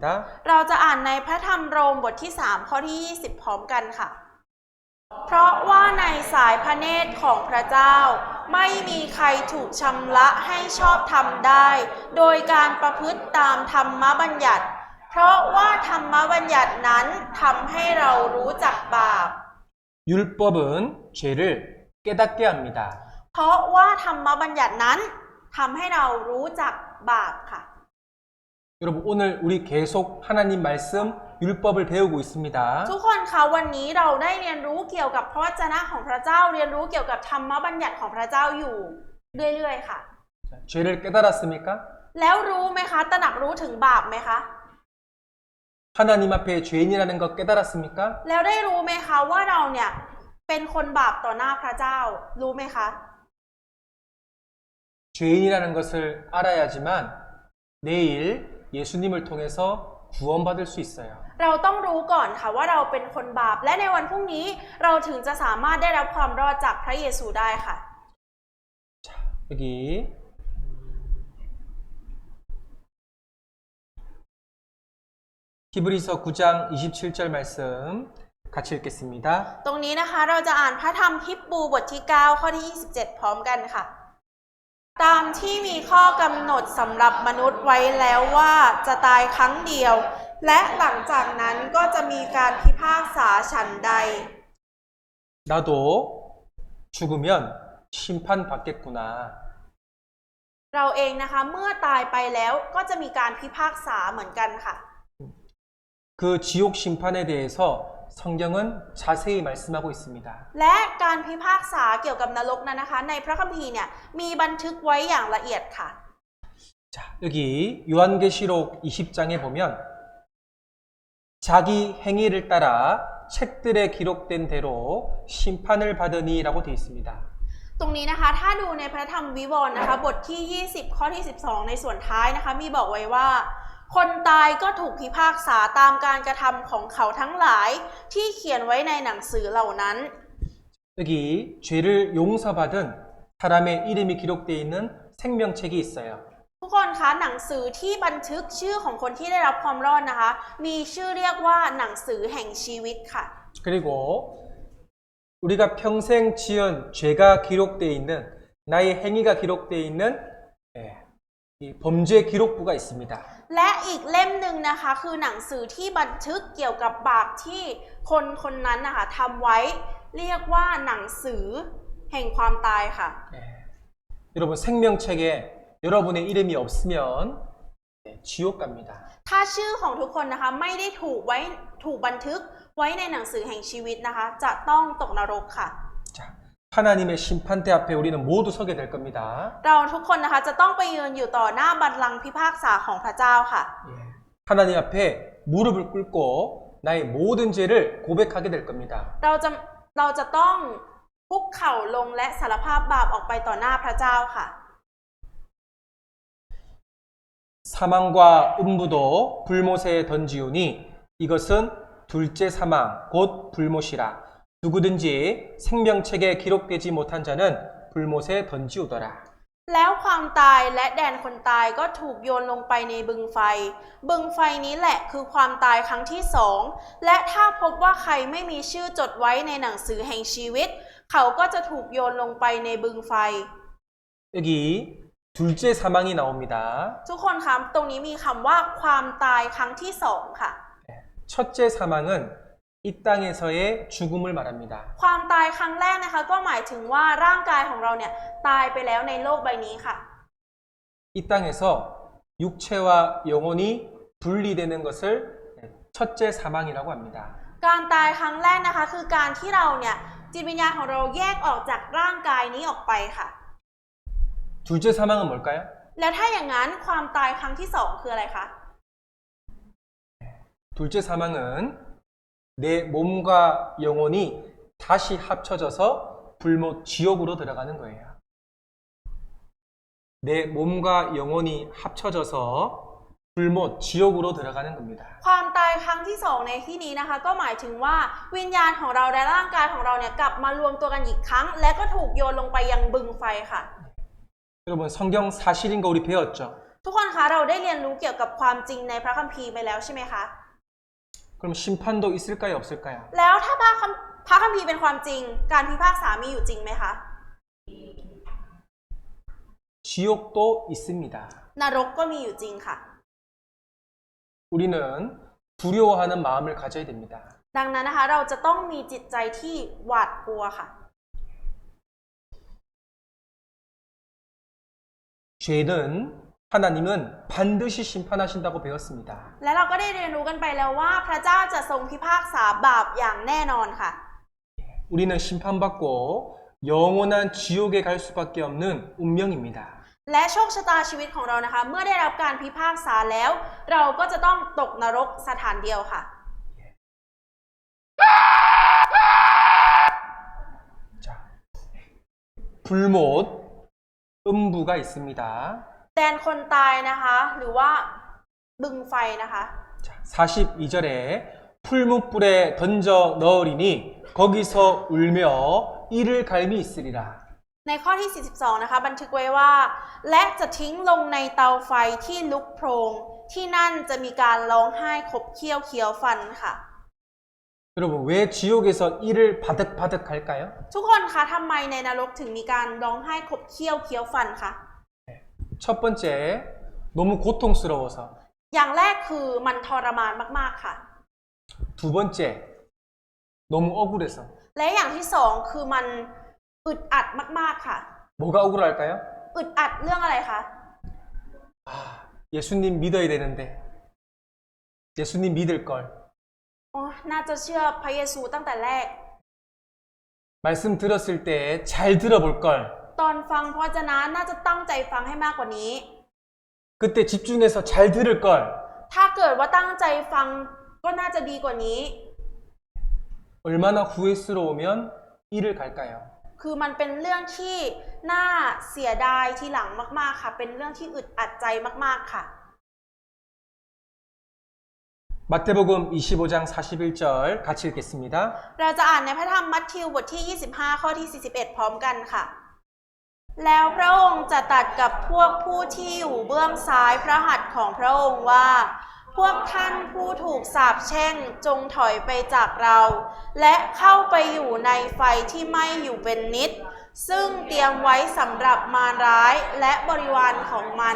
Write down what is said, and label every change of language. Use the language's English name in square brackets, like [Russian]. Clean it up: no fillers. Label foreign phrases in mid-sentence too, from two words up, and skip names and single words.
[Thai] เราจะอ่านในพระธรรมโรมบทที่ 3 ข้อที่ 20 พร้อมกันค่ะ เพราะว่าในสายพระเนตรของพระเจ้าไม่มีใครถูกชำระให้ชอบธรรมได้ โดยการประพฤติตามธรรมบัญญัติ เพราะว่าธรรมบัญญัตินั้นทำให้เรารู้จักบาป [Korean] 율법은 죄를 깨닫게 합니다. [Thai] เพราะว่าธรรมบัญญัตินั้นทำให้เรารู้จักบาปค่ะ [Korean] 여러분 오늘 우리 계속 하나님 말씀 율법을 배우고 있습니다. [Thai] ทุกคนคะวันนี้เราได้เรียนรู้เกี่ยวกับพระวจนะของพระเจ้าเรียนรู้เกี่ยวกับธรรมบัญญัติของพระเจ้าอยู่เรื่อยๆค่ะ [Korean] 죄를 깨달았습니까? [Thai] แล้วรู้ไหมคะตระหนักรู้ถึงบาปไหมคะ [Korean] 하나님 앞에 죄인이라는 것 깨달았습니까? [Thai] แล้วได้รู้ไหมคะว่าเราเนี่ยเป็นคนบาปต่อหน้าพระเจ้ารู้ไหมคะ [Korean] 죄인이라는 것을 알아야지만 내일 예수님을 통해서 구원받을 수 있어요. [Thai] เราต้องรู้ก่อนค่ะว่าเราเป็นคนบาปและในวันพรุ่งนี้เราถึงจะสามารถได้รับความรอดจากพระเยซูได้ค่ะ [Korean] 자, 여기 히브리서 9장 27절 말씀 같이 읽겠습니다. [Thai] ตรงนี้นะคะเราจะอ่านพระธรรมฮิบรูบทที่ 9 ข้อที่ 27 พร้อมกันค่ะ ตามที่มีข้อกำหนดสำหรับมนุษย์ไว้แล้วว่าจะตายครั้งเดียว และหลังจากนั้นก็จะมีการพิพากษาฉันใด [Korean] 나도 죽으면 심판받겠구나. [Thai] เราเองนะคะเมื่อตายไปแล้วก็จะมีการพิพากษาเหมือนกันค่ะ [Korean] 그 지옥 심판에 대해서 성경은 자세히 말씀하고 있습니다. [Thai] และการพิพากษาเกี่ยวกับนรกนั้นนะคะในพระคัมภีร์เนี่ยมีบันทึกไว้อย่างละเอียดค่ะ [Korean] 자, 여기 요한계시록 20장에 보면 자기 행위를 따라 책들에 기록된 대로 심판을 받으니라고 되어 있습니다. [Thai] ตรงนี้นะคะถ้าดูในพระธรรมวิวรณ์นะคะบทที่ 20 ข้อที่ 12 ในส่วนท้ายนะคะมีบอกไว้ว่า คนตายก็ถูกพิพากษาตามการกระทำของเขาทั้งหลายที่เขียนไว้ในหนังสือเหล่านั้น [Korean] 여기 죄를 용서받은 사람의 이름이 기록되어 있는 생명책이 있어요. [Thai] ทุกคนคะหนังสือที่บันทึกชื่อของคนที่ได้รับความรอดนะคะมีชื่อเรียกว่าหนังสือแห่งชีวิตค่ะ [Korean] 그리고 우리가 평생 지은 죄가 기록되어 있는 나의 행위가 기록되어 있는 이 범죄 기록부가 있습니다. [Thai] และอีกเล่มหนึ่งนะคะคือหนังสือที่บันทึกเกี่ยวกับบาปที่คนคนนั้นนะคะทำไว้เรียกว่าหนังสือแห่งความตายค่ะ [Korean] 여러분 생명책에 여러분의 이름이 없으면 지옥 갑니다. [Thai] ถ้าชื่อของทุกคนนะคะไม่ได้ถูกบันทึกไว้ในหนังสือแห่งชีวิตนะคะจะต้องตกนรกค่ะ [Korean] 자, 하나님의 심판대 앞에 우리는 모두 서게 될 겁니다. [Thai] เราทุกคนนะคะจะต้องไปยืนอยู่ต่อหน้าบัลลังก์พิพากษาของพระเจ้าค่ะ [Korean] 하나님 앞에 무릎을 꿇고 나의 모든 죄를 고백하게 될 겁니다. [Thai] เราจะต้องคุกเข่าลงและสารภาพบาปออกไปต่อหน้าพระเจ้าค่ะ [Korean] 사망과 음부도 불못에 던지우니 이것은 둘째 사망 곧 불못이라. 누구든지 생명책에 기록되지 못한 자는 불못에 던지우더라. [Thai] แล้วความตายและแดนคนตายก็ถูกโยนลงไปในบึงไฟ บึงไฟนี้แหละคือความตายครั้งที่สองและถ้าพบว่าใครไม่มีชื่อจดไว้ในหนังสือแห่งชีวิต เขาก็จะถูกโยนลงไปในบึงไฟ [Korean] 여기 둘째 사망이 나옵니다. [Thai] ทุกคนคะตรงนี้มีคำว่าความตายครั้งที่สองค่ะ [Korean] 첫째 사망은 이 땅에서의 죽음을 말합니다. [Thai] ความตายครั้งแรกนะคะก็หมายถึงว่าร่างกายของเราเนี่ยตายไปแล้วในโลกใบนี้ค่ะ [Korean] 이 땅에서 육체와 영혼이 분리되는 것을 첫째 사망이라고 합니다. [Thai] การตายครั้งแรกนะคะคือการที่เราเนี่ยจิตวิญญาณของเราแยกออกจากร่างกายนี้ออกไปค่ะ [Korean] 둘째 사망은 뭘까요? [Thai] แล้วถ้าอย่างนั้นความตายครั้งที่สองคืออะไรคะ [Korean] 둘째 사망은 내 몸과 영혼이 다시 합쳐져서 불못 지옥으로 들어가는 거예요. 내 몸과 영혼이 합쳐져서 불못 지옥으로 들어가는 겁니다. [Thai] ความตายครั้งที่สองในที่นี้นะคะก็หมายถึงว่าวิญญาณของเราและร่างกายของเราเนี่ยกลับมารวมตัวกันอีกครั้ง และก็ถูกโยนลงไปยังบึงไฟค่ะ [Korean] 여러분 성경 사실인 거 우리 배웠죠? [Thai] ทุกคนคะเราได้เรียนรู้เกี่ยวกับความจริงในพระคัมภีร์ไปแล้วใช่ไหมคะ [Korean] 그럼 심판도 있을까요, 없을까요? [Thai] แล้วถ้าพระคัมภีร์เป็นความจริง การพิพากษามีอยู่จริงไหมคะ [Korean] 지옥도 있습니다. [Thai] นรกก็มีอยู่จริงค่ะ [Korean] 우리는 두려워하는 마음을 가져야 됩니다. [Thai] ดังนั้นนะคะเราจะต้องมีจิตใจที่หวาดกลัวค่ะ [Korean] 죄는 하나님은 반드시 심판하신다고 배웠습니다. [Thai] และเราก็ได้เรียนรู้กันไปแล้วว่าพระเจ้าจะทรงพิพากษาบาปอย่างแน่นอนค่ะ [Korean] 우리는 심판받고 영원한 지옥에 갈 수밖에 없는 운명입니다. [Thai] และโชคชะตาชีวิตของเรานะคะเมื่อได้รับการพิพากษาแล้ว เราก็จะต้องตกนรกสถานเดียวค่ะ [Korean] 자, 불못, 음부가 있습니다. [Thai] แดนคนตายนะคะหรือว่าบึงไฟนะคะ [Korean] 자, 42절에 풀무불에 던져 넣으리니 거기서 울며 이를 갈미 있으리라. [Thai] ในข้อที่ 42 นะคะบันทึกไว้ว่า และจะทิ้งลงในเตาไฟที่ลุกโพลงที่นั่นจะมีการร้องไห้ขบเคี้ยวเคี้ยวฟันค่ะ [Korean] 여러분 왜 지옥에서 이를 바득바득 할까요? [Thai] ทุกคนคะทำไมในนรกถึงมีการร้องไห้ขบเคี้ยวเคี้ยวฟันคะ [Korean] 첫 번째, 너무 고통스러워서. [Thai] อย่างแรกคือมันทรมานมากๆค่ะ [Korean] 두 번째, 너무 억울해서. [Thai] และอย่างที่สองคือมันอึดอัดมากๆค่ะ [Korean] 뭐가 억울할까요? [Thai] อึดอัดเรื่องอะไรคะ [Korean] 아, 예수님 믿어야 되는데. 예수님 믿을 걸. [Thai] อ๋อน่าจะเชื่อพระเยซูตั้งแต่แรก [Korean] 말씀 들었을 때 잘 들어볼 걸. [Thai] ตอนฟังพระวจนะน่าจะตั้งใจฟังให้มากกว่านี้ [Korean] 그때 집중해서 잘 들을 걸. [Thai] ถ้าเกิดว่าตั้งใจฟังก็น่าจะดีกว่านี้ [Korean] 얼마나 후회스러우면 이를 갈까요? [Thai] คือมันเป็นเรื่องที่น่าเสียดายทีหลังมากๆค่ะเป็นเรื่องที่อึดอัดใจมากๆค่ะ [Korean] 마태복음 25장 41절 같이 읽겠습니다. [Thai] เราจะอ่านในพระธรรมมัทธิวบทที่ 25 ข้อที่ 41 พร้อมกันค่ะ แล้วพระองค์จะตรัสกับพวกผู้ที่อยู่เบื้องซ้ายพระหัตถ์ของพระองค์ว่า พวกท่านผู้ถูกสาปแช่งจงถอยไปจากเรา และเข้าไปอยู่ในไฟที่ไหม้อยู่เป็นนิจซึ่งเตรียมไว้สำหรับมารร้ายและบริวารของมัน